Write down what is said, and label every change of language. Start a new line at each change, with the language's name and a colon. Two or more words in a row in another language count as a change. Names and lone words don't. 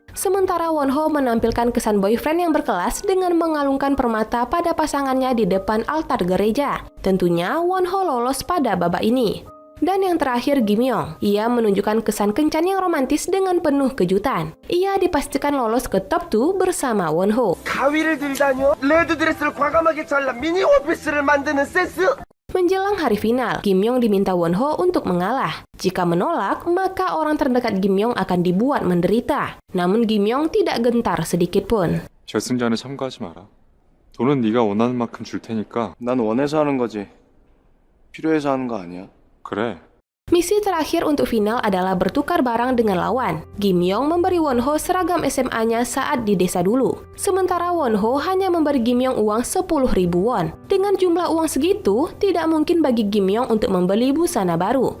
Indonesian: Sementara Wonho menampilkan kesan boyfriend yang berkelas dengan mengalungkan permata pada pasangannya di depan altar gereja. Tentunya Wonho lolos pada babak ini. Dan yang terakhir Gimyong. Ia menunjukkan kesan kencan yang romantis dengan penuh kejutan. Ia dipastikan lolos ke top 2 bersama Wonho.
Korean: 가위를 들다뇨? 레드 드레스를 과감하게 잘라 미니 원피스를 만드는 센스?
Indonesian: Menjelang hari final, Gimyong diminta Wonho untuk mengalah. Jika menolak, maka orang terdekat Gimyong akan dibuat menderita. Namun Gimyong tidak gentar sedikit pun.
Korean: 결승전에 참가하지 마라. 돈은 네가 원하는 만큼 줄 테니까. 난 원해서 하는 거지. 필요해서 하는 거 아니야. 그래.
Indonesian: Misi terakhir untuk final adalah bertukar barang dengan lawan. Gimyong memberi Wonho seragam SMA-nya saat di desa dulu. Sementara Wonho hanya memberi Gimyong uang 10.000 won. Dengan jumlah uang segitu, tidak mungkin bagi Gimyong untuk membeli busana baru.